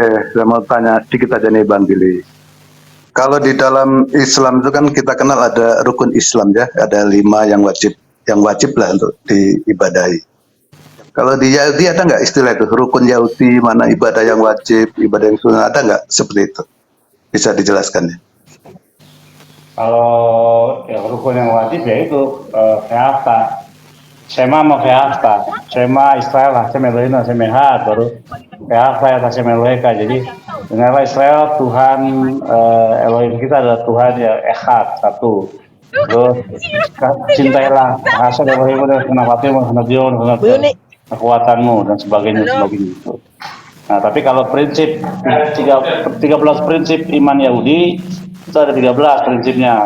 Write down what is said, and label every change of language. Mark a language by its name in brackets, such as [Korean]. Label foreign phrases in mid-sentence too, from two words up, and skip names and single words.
[Indonesian] Saya mau tanya sedikit aja nih Bang Billy. Kalau di dalam Islam itu kan kita kenal ada rukun Islam ya, ada 5 yang wajib lah untuk diibadahi. Kalau di Yahudi ada nggak istilah itu rukun Yahudi, mana ibadah yang wajib, ibadah yang sunnah, ada nggak seperti itu? Bisa dijelaskan ya? Kalau yang rukun yang wajib ya itu puasa. Shema sama Ve'afta. [Hebrew] שמע ישראל השם אלוהים השם אחד, baru ואהבת את השם אלוהיך. [Indonesian] Jadi dengarlah Israel, Tuhan Elohim kita adalah Tuhan yang Echad, satu. Terus cintailah Hashem Elohim dan kenapatimu, kenadion, kekuatanmu dan sebagainya itu. Nah, tapi kalau prinsip 13 prinsip iman Yahudi itu ada 13 prinsipnya.